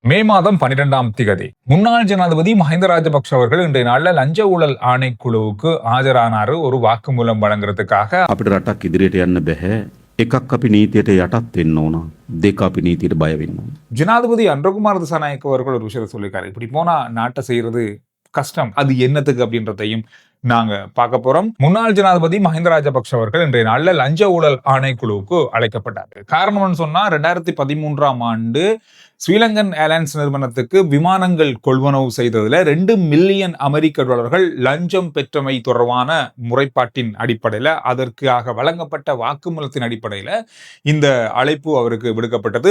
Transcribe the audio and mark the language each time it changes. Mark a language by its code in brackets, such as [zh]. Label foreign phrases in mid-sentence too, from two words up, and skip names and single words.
[ta] மே மாதம் 12ஆம் திகதி முன்னாள் ஜனாதிபதி மஹிந்த ராஜபக்ஷ அவர்கள் இன்றைய நாள்ல லஞ்ச ஊழல் ஆணைக்குழுவுக்கு ஆஜரானாரு ஒரு வாக்குமூலம் வழங்குறதுக்காக. [si] අපිට රටක් ඉදිරියට යන්න බැහැ. එකක් අපි නීතියට යටත් වෙන්න ඕන. දෙක අපි නීතියට බය වෙන්න ඕන. [ta] ஜனாதிபதி அன்றகுமார் திசாநாயக்க அவர்கள் ஒரு விஷயத்தை சொல்லியிருக்காரு. இப்படி போனா நாட்டை செய்யறது கஷ்டம், அது என்னத்துக்கு அப்படின்றதையும் நாங்க பார்க்க போறோம். முன்னாள் ஜனாதிபதி மஹிந்த ராஜபக்ஷ அவர்கள் இன்றைய நாள்ல லஞ்ச ஊழல் ஆணைக்குழுவுக்கு அழைக்கப்பட்டார். காரணம்னு சொன்னா 2013ஆம் ஆண்டு ஸ்ரீலங்கன் ஏர்லைன்ஸ் நிறுவனத்துக்கு விமானங்கள் கொள்வனவு செய்ததுல 2 மில்லியன் அமெரிக்க டாலர்கள் லஞ்சம் பெற்றமை தொடர்பான முறைப்பாட்டின் அடிப்படையில, அதற்காக வழங்கப்பட்ட வாக்குமூலத்தின் அடிப்படையில இந்த அழைப்பு அவருக்கு விடுக்கப்பட்டது.